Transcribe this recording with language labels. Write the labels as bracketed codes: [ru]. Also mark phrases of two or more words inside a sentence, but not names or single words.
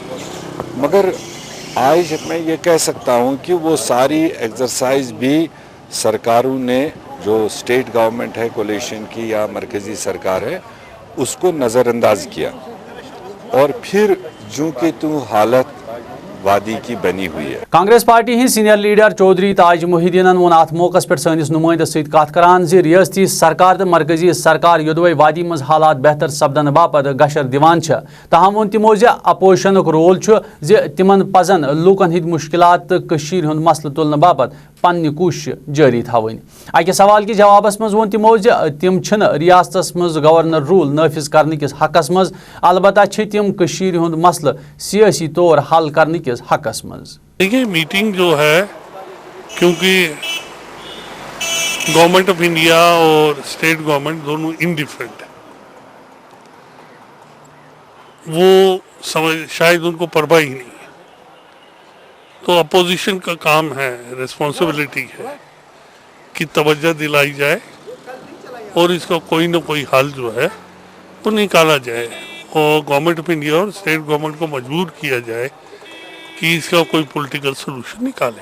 [ur] مگر آج میں یہ کہہ سکتا ہوں کہ وہ ساری ایکسرسائز بھی سرکاروں نے جو [en] state government [ur] ہے کولیشن کی یا مرکزی سرکار ہے اس کو نظر انداز کیا اور پھر جو کہ تو حالت وادی کی بنی ہوئی ہے. [ks] کانگریس پارٹی ہند [en] senior leader [ks] چودھری تاج محی الدین وون ات موقع پہ سنس نمائندس ست کت کران ریاستی سرکار تو مرکزی سرکار یودوے وادی مز حالات بہتر سپدن باپت گشر دیوان تاہم وون تمو اپوزیشنک رول تمن پزن لوکن ہند مشکلات تو ہند مسئلہ تلنے باپت پنہ کوشش جاری تھوین. اکہ سوال کے جوابس مز وون تمو تم چھن ریاستس مز [en] governor rule [ks] نافذ کرنے کس حقس مز, البتہ تم ہند مسئلہ سیاسی طور حل کرنے کس حقس مز. [ur] دیکھیے میٹنگ جو ہے کیونکہ [en] government of India [ur] اور [en] state government [ur] دونوں انڈیفرنٹ ہیں, وہ شاید ان کو پرواہ ہی نہیں ہے. تو اپوزیشن کا کام ہے, ریسپانسبلٹی ہے کہ توجہ دلائی جائے اور اس کا کوئی نہ کوئی حل جو ہے وہ نکالا جائے اور [en] government of India [ur] اور [en] state government [ur] کو مجبور کیا جائے کہ اس کا کوئی [en] political solution [ur] نکالے.